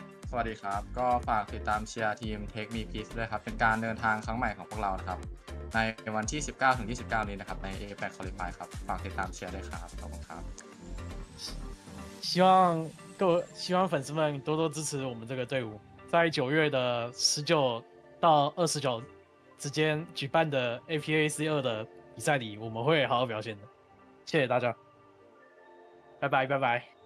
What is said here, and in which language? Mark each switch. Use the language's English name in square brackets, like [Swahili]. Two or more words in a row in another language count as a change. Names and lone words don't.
[Thai] สวัสดีครับก็ฝากติดตามเชียร์ทีม Take Me Peace ด้วยครับเป็นการเดินทางครั้งใหม่ของพวกเรานะครับในวันที่ 19-29 นี้นะครับใน APAC Qualify ครับฝากติดตามเชียร์ด้วยครับขอบคุณครับ [Chinese] 希望粉丝们多多支持我们这个队伍，在9月的19到29之间举办的 APAC2的比赛里，我们会好好表现的。谢谢大家，拜拜拜拜。